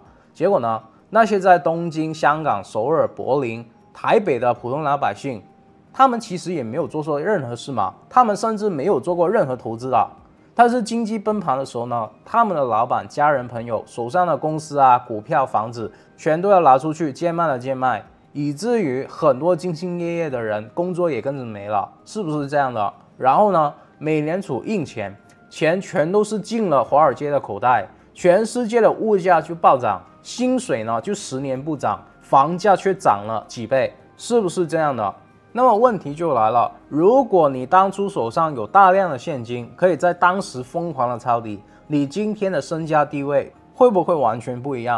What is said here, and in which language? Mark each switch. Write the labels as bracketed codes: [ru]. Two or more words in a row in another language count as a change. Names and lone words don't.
[zh] 結果呢，那些在東京、香港、首爾、柏林、台北的普通老百姓，他們其實也沒有做錯任何事嘛，他們甚至沒有做過任何投資的。但是經濟崩盤的时候呢，他們的老闆、家人、朋友手上的公司股票、房子全都要拿出去贱賣了贱賣，以至於很多兢兢業業的人工作也跟着沒了，是不是這樣的？然後呢，美聯儲印錢，錢全都是進了華爾街的口袋，全世界的物價就暴漲，薪水呢就10年不漲，房價卻漲了幾倍，是不是這樣的？那麼問題就來了，如果你當初手上有大量的現金，可以在當时瘋狂的抄底，你今天的身家地位會不會完全不一樣？